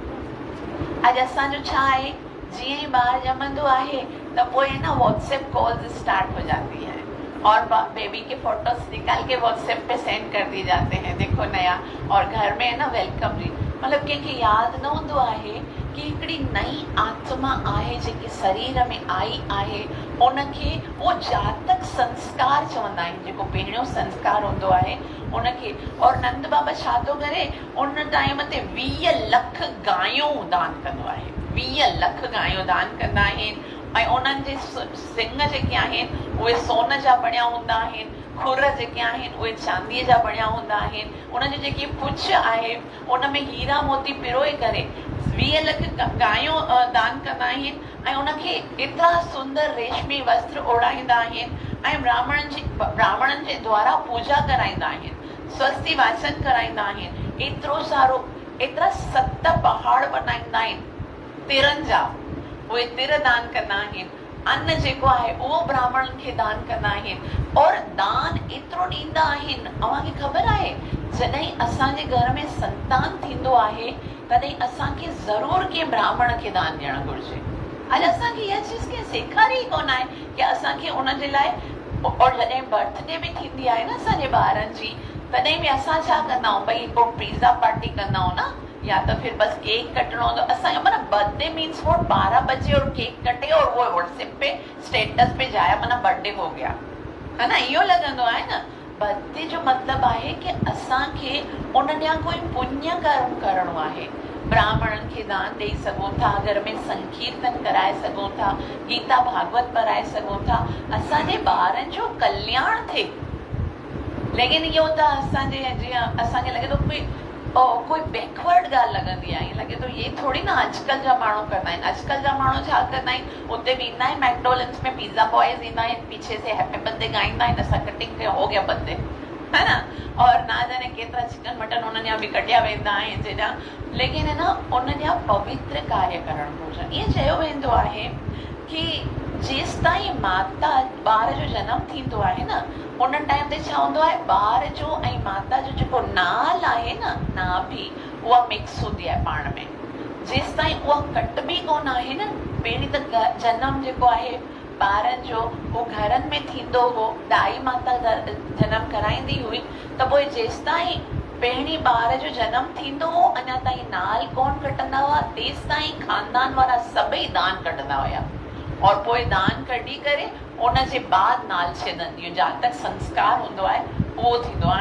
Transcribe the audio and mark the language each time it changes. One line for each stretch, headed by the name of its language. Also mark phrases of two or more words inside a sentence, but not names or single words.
Sindhi: अॼु असांजो छा आहे, जीअं ई ॿार ॼमंदो आहे त पोइ न
English: WhatsApp calls start
Hindi: हो जाती है और बेबी के फोटोज निकाल के व्हाट्सएप पे सेंड कर दिए जाते हैं, देखो नया। और घर में न
English: welcome drink,
Sindhi: मतलब कंहिंखे यादि न हूंदो आहे कि हिकिड़ी नई आत्मा आहे जेके शरीर में आई आहे उनखे वो जातक संस्कार चवंदा आहिनि, जेको पहिरियों संस्कार हूंदो आहे उनखे। और नंद बाबा छा थो करे, उन टाइम ते 20 लख गायूं दान कंदो आहे, 20 लख गायूं दान कंदा आहिनि। ऐं उन्हनि जे सिंग जेके आहिनि उहे सोन जा बणिया हूंदा आहिनि, खुर जेके आहिनि उहे चांदीअ जा बणिया हूंदा आहिनि। उनजी जेकी पुछ आहे उन में हीरा मोती पिरोए करे 20 लख गायूं दान कंदा आहिनि ऐं उनखे एतिरा सुंदर रेशमी वस्त्र ओढ़ाईंदा आहिनि ऐं ब्राह्मणनि जे द्वारा पूजा कराईंदा आहिनि, स्वस्ति वाचन कराईंदा आहिनि। एतिरो सारो एतिरा 7 पहाड़ बनाईंदा आहिनि तिरनि जा, उहे तिर दान कंदा आहिनि। अन्न जेको आहे उहो ब्राह्मणनि खे दान कंदा आहिनि और दान एतिरो ॾींदा आहिनि। अव्हांखे ख़बर आहे जॾहिं असांजे घर में संतान थींदो आहे तॾहिं असांखे ज़रूर कंहिं ब्राह्मण खे दान ॾियणु घुरिजे। अॼु असांखे इहा चीज़ खे सेखारी ई कोन आहे की असांखे उन जे लाइ। और जॾहिं बर्थडे बि थींदी आहे न असांजे ॿारनि जी, तॾहिं बि असां छा कंदा आहियूं, भई पोइ
English: pizza party
Sindhi: कंदा आहियूं न,
Hindi: या तो फिर बस
Sindhi: केक कटणो हूंदो असांजो।
Hindi: माना
English: birthday means
Hindi: वो 12 बजे और केक कटे और वो व्हाट्सएप पे स्टेटस पे जाया, माना बर्थडे हो गया, है ना,
Sindhi: इहो लॻंदो आहे न। बर्थडे जो मतिलबु आहे कि असांखे उन ॾियां कोई पुण्य कर्म करणो आहे। ब्राह्मणनि खे दान ॾेई सघूं था, घर में संकीर्तन कराए सघूं था, गीता भागवत पढ़ाए सघूं था, असांजे ॿारनि जो कल्याण थिए। लेकिन इहो त असांजे जीअं असांखे लॻे थो कोई बैकवर्ड ॻाल्हि लॻंदी आहे, ईअं लॻे थो ये थोरी न अॼुकल्ह जा माण्हू कंदा आहिनि। अॼुकल्ह जा माण्हू छा कंदा आहिनि, उते बि ईंदा आहिनि मैकडोनल्ड्स में,
English: pizza boys
Sindhi: ईंदा आहिनि,
Hindi: पीछे से
English: happy birthday
Sindhi: ॻाईंदा आहिनि, असां कटिंग कयो
Hindi: हो गया बर्थडे, है ना। और ना जाने
Sindhi: केतिरा चिकन मटन उन ॾींहुं बि कटिया वेंदा आहिनि जेॾा। लेकिन है न उन ॾींहुं पवित्र कार्य करणु घुरिजे। ईअं चयो वेंदो आहे कि जेसि ताईं माता ॿार जो जनम थींदो आहे न उन टाइम ते छा हूंदो आहे, ॿार जो ऐं माता जो जेको नाल आहे न, नाभि उहा मिक्स हूंदी आहे पाण में। जेसि ताईं उहा कटबी कोन आहे न, पहिरीं त जनम जेको आहे ॿारनि जो उहो घरनि में थींदो हो, दाई माता जनम कराईंदी हुई, त पोइ जेसि ताईं पहिरीं ॿार जो जनम थींदो हो अञा ताईं नाल कोन कटंदा हुआ, तेसि ताईं खानदान वारा सभई दान कढंदा हुया। और पोइ दान कढी करे उन जे बाद नाल छेदन, इहो जातक संस्कार हूंदो आहे उहो थींदो आहे।